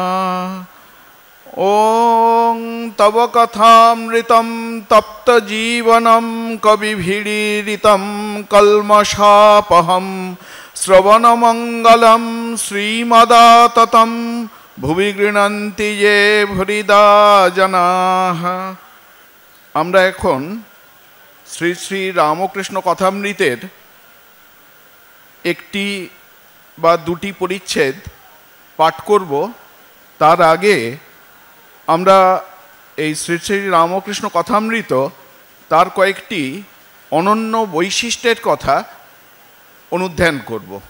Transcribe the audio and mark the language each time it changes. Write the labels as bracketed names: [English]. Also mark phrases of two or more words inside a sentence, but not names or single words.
[Sanskrit] ॐ तव कथामृतं तप्तजीवनं कविभिरीडितं कल्मषापहं श्रवणमङ्गलं श्रीमदाततं भुवि गृह्णन्ति ये भुरिदा जनाः। [Bangla] আমরা এখন শ্রী শ্রী রামকৃষ্ণ কথামৃতের একটি বা দুটি পরিচ্ছেদ পাঠ করব। তার আগে আমরা এই শ্রী শ্রী রামকৃষ্ণ কথামৃত তার কয়েকটি অনন্য বৈশিষ্ট্যের কথা অনুধ্যান করব।